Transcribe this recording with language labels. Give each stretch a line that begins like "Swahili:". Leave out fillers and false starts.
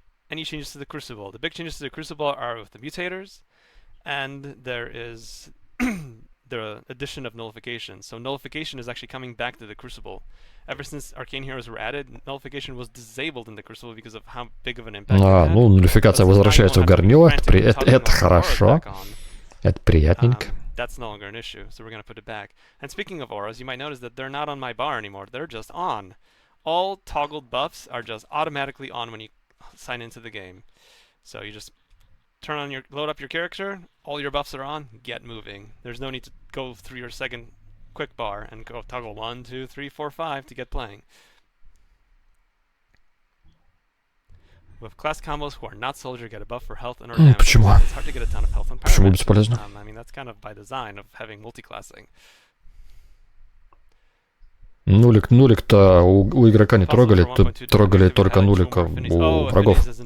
English: Any changes to the Crucible? The big changes to the Crucible are with the mutators, and there is the addition of nullification. So nullification is actually coming back to the Crucible. Ever since Arcane Heroes were added, nullification was disabled in the Crucible because of how big of an impact it had.
Russian: Ну, нуллификация возвращается в горнило, это хорошо. Это приятненько.
English: That's no longer an issue, so we're going to put it back. And speaking of auras, you might notice that they're not on my bar anymore. They're just on. All toggled buffs are just automatically on when you sign into the game. So you just load up your character, all your buffs are on, get moving. There's no need to go through your second quick bar and go toggle 1, 2, 3, 4, 5 to get playing. With class combos who are not soldier get a buff for health and or damage.
Russian: Почему?
English: It's hard to get a ton of health and power.
Russian: Почему бесполезно?
English: I mean, that's kind of by design of having multi-classing.
Russian: Нулик-то у игрока не трогали, трогали только нулика у врагов.